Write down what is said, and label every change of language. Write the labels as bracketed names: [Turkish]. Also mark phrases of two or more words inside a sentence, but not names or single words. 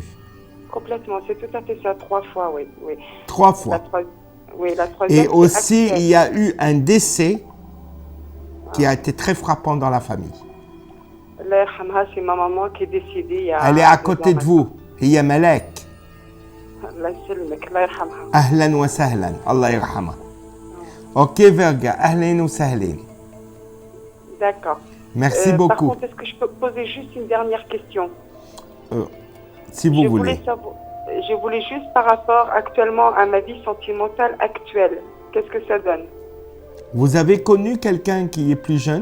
[French] Complètement, c'est tout à fait ça, 3 fois, oui. oui. 3 fois. La troisième. Et c'est aussi, actuel. il y a eu un décès qui a été très frappant dans la famille. [Arabic] الله يرحمها, [French] c'est ma maman qui est décédée il y a Elle est à 2 côté ans de vous. Il y a Malek. maintenant. [Arabic] الله يسلمك، الله يرحمها. أهلا وسهلا. الله يرحمها. Ok, Verga. أهلا وسهلا. [French] D'accord. Merci Par beaucoup. contre, est-ce que je peux poser juste une dernière question? Si vous voulez. Je voulais juste par rapport actuellement à ma vie sentimentale actuelle. Qu'est-ce que ça donne? Vous avez connu quelqu'un qui est plus jeune?